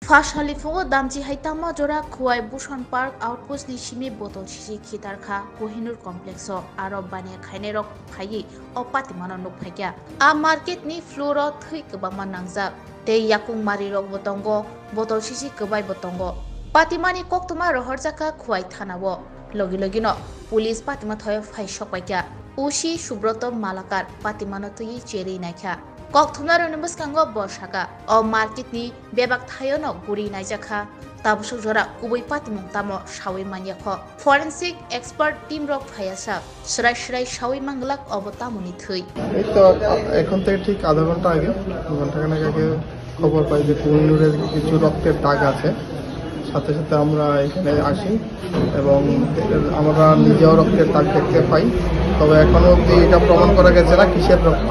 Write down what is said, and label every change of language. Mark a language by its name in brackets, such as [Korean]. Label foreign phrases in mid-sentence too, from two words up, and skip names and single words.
[Konkani] ফার্স্ট হালিফুঙ্গো দামজি হাইতামা জোড়া খুয়াই ভূষণ পার্ক আউটপোস্ট नि सिमी बोतल सिसी खितारखा कोहिनूर कम्प्लेक्स आरो बानिया खाइने रक फायि अ पातिमानो नुक फाइग्या आ मार्केट नि फ्लोर थै गोबांमा नांजाब ते याकुं मारि रक बतंगो बोतल सिसी गोबाय बतंगो पातिमानि कक्तमा रहरजाका खुवाई थानावो लगी लगिनो पुलिस पातिमा थय फाइ सकबायग्या उसी सुब्रत मालाकार पातिमानो थै चेरि नायखा कक्थुमना रनबसकांगो बर्षाका अ मार्केटनि बेबाक थायोनो गुरि नायजाखा ताबसक जरा कुबै पातिमं तामो सावै मानियाख [English] forensic expert team [Konkani] रक फायासा सराय सराय सावै मांगलाक अबतामुनि थै [Bangla] এই তো এখন থেকে ঠিক আধা ঘন্টা আগে ঘন্টাখানেক আগে খবর পাই যে কোহিনুরের কিছু রক্তের দাগ আছে। সাথে সাথে আমরা এখানে আসি এবং আমরা নিজেও রক্তের দাগ দেখতে পাই। তবে এখনো অব্দি এটা প্রমাণ করা গেছে না কিসের রক্ত।